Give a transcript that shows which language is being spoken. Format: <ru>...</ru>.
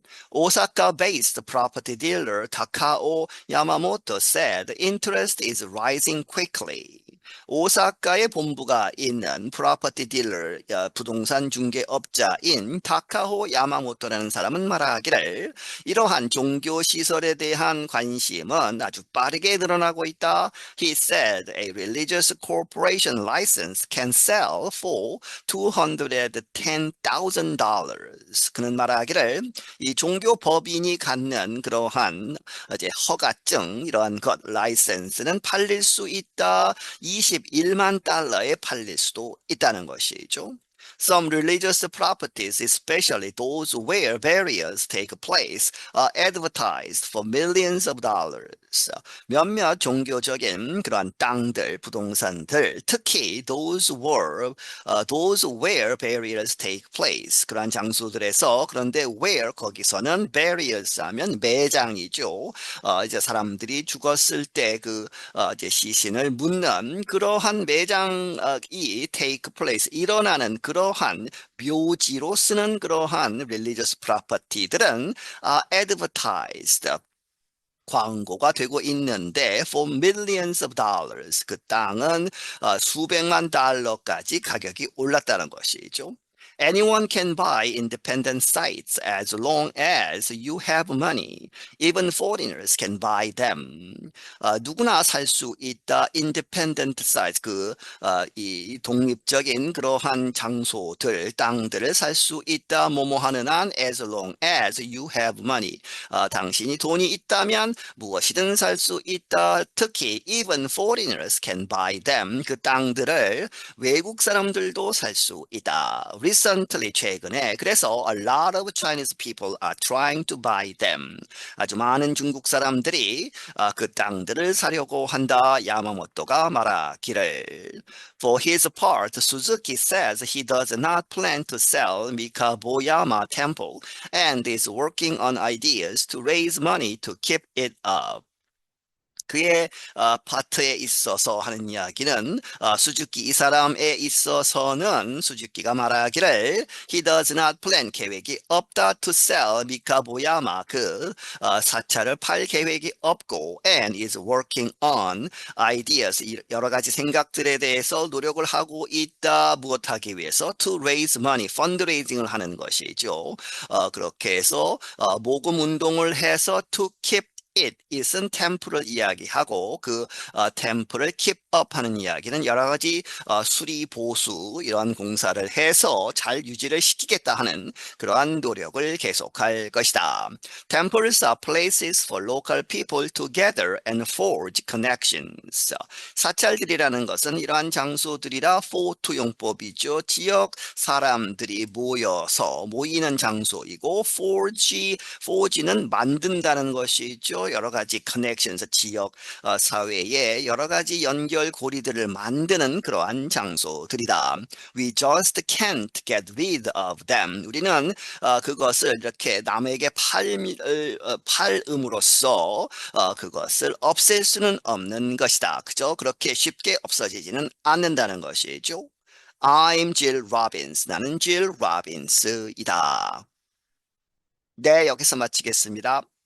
<en>오사카-based property dealer Takao Yamamoto said interest is rising quickly.</en> <ko>오사카에 본부가 있는 프로퍼티 딜러, 부동산 중개업자인 타카호 야마모토라는 사람은 말하기를 이러한 종교 시설에 대한 관심은 아주 빠르게 늘어나고 있다.</ko> <en>He said a religious corporation license can sell for $210,000.</en> <ko>그는 말하기를 이 종교 법인이 갖는 그러한 이제 허가증 이러한 것 라이센스는 팔릴 수 있다. 21만 달러에 팔릴 수도 있다는 것이죠.</ko> <en>Some religious properties, especially those where burials take place, are advertised for millions of dollars.</en> <ko>몇몇 종교적인 그러한 땅들, 부동산들, 특히</ko> <en>those where burials take place.</en> <ko>그러한 장소들에서 그런데 where 거기서는 burials 하면 매장이죠. 이제 사람들이 죽었을 때 이제 시신을 묻는 그러한 매장이</ko> <en>take place</en> <ko>일어나는 그러한 묘지로 쓰는 그러한 religious property들은 advertised 광고가 되고 있는데</ko> <en>for millions of dollars</en> <ko>그 땅은 수백만 달러까지 가격이 올랐다는 것이죠.</ko> <en>Anyone can buy independent sites as long as you have money. Even foreigners can buy them.</en> <ko>누구나 살 수 있다.</ko> <en>Independent sites</en> <ko>이 독립적인 그러한 장소들, 땅들을 살 수 있다. 뭐뭐 하는 한</ko> <en>as long as you have money.</en> <ko>당신이 돈이 있다면 무엇이든 살 수 있다.</ko> <en>특히 even foreigners can buy them.</en> <ko>그 땅들을 외국 사람들도 살 수 있다.</ko> <en>Recently</en> <ko>최근에 그래서</ko> <en>a lot of Chinese people are trying to buy them.</en> <ko>아주 많은 중국 사람들이 그 땅들을 사려고 한다. 야마모토가 말하기를.</ko> <en>For his part, Suzuki says he does not plan to sell Mikaboyama Temple and is working on ideas to raise money to keep it up.</en> <ko>그의 파트에 있어서 하는 이야기는 수즈키 이 사람에 있어서는 수즈키가 말하기를</ko> <en>he does not plan</en> <ko>계획이 없다</ko> <en>to sell</en> <ko>미카보야마 사찰을 팔 계획이 없고</ko> <en>and is working on ideas</en> <ko>여러 가지 생각들에 대해서 노력을 하고 있다 무엇하기 위해서</ko> <en>to raise money</en> <ko>펀드레이징을 하는 것이죠. 그렇게 해서 모금 운동을 해서 to keep it은 템플을 이야기하고 템플을</ko> <en>keep up</en> <ko>하는 이야기는 여러 가지 수리 보수 이러한 공사를 해서 잘 유지를 시키겠다 하는 그러한 노력을 계속할 것이다.</ko> <en>Temples are places for local people to gather and forge connections.</en> <ko>사찰들이라는 것은 이러한 장소들이라 for 투용법이죠. 지역 사람들이 모이는 장소이고 forge는 만든다는 것이죠. 여러 가지 connections, 지역 사회에 여러 가지 연결고리들을 만드는 그러한 장소들이다.</ko> <en>We just can't get rid of them.</en> <ko>우리는 그것을 이렇게 남에게 팔음으로써 그것을 없앨 수는 없는 것이다. 그저 그렇게 쉽게 없어지지는 않는다는 것이죠.</ko> <en>I'm Jill Robbins.</en> <ko>나는 Jill Robbins이다. 네, 여기서 마치겠습니다.</ko>